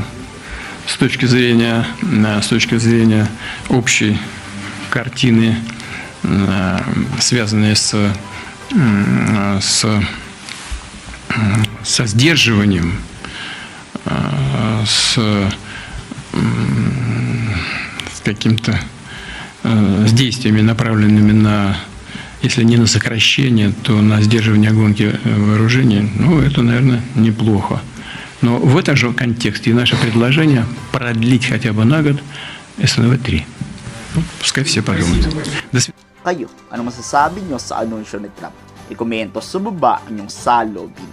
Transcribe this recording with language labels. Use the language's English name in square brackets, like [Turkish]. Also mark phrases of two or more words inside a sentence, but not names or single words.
[Russian] С точки зрения общей картины, связанной со сдерживанием, с каким-то с действиями, направленными на, если не на сокращение, то на сдерживание гонки вооружений, ну, это, наверное, неплохо. Но в этом же контексте и наше предложение продлить хотя бы на год СНВ-3. Ну, пускай все подумают. [Filipino] Kayo, ano masasabi nyo sa anunsyo ni Trump? I-komento sa baba ang inyong salobin.